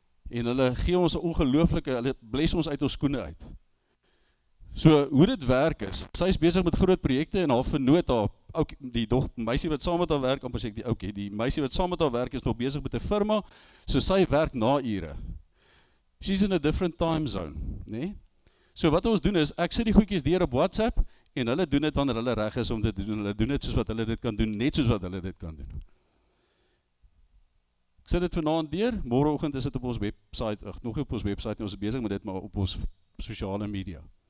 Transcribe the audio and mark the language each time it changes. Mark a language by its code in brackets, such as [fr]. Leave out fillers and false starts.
[af] En hulle gee ons 'n ongelooflike, hulle bles ons uit ons skoene uit. So, hoe dit werk is, sy is besig met groot projekte, en haar vernoot, die meisie wat saam met haar werk, amper sê ek die meisie wat saam met haar werk, is nog besig met 'n firma, so sy werk na ure. [en] She's in a different time zone, nee? [af] So wat ons doen is, ek sit die goedjies deur op WhatsApp, en hulle doen dit wanneer hulle reg is om dit te doen, hulle doen dit soos wat hulle dit kan doen, net soos wat hulle dit kan doen. Ek sit dit vanaand deur, môreoggend is dit op ons website, nog nie op ons website, ons is besig met dit, maar op ons sosiale media.